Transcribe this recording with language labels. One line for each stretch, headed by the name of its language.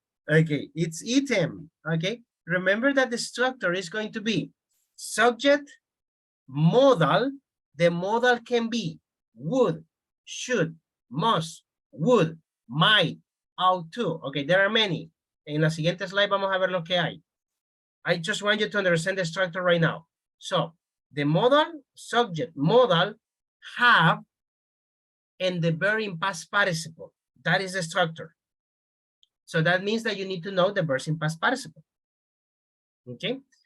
English: Okay, it's eaten. Okay, remember that the structure is going to be subject, modal. The modal can be would, should, must, would, might, ought to. Okay, there are many.
Spanish: En la siguiente slide vamos a ver lo que hay.
English: I just want you to understand the structure right now. So, the modal, subject, modal, have, and the verb in past participle. That is the structure. So that means that you need to know the verbs in past participle. Okay.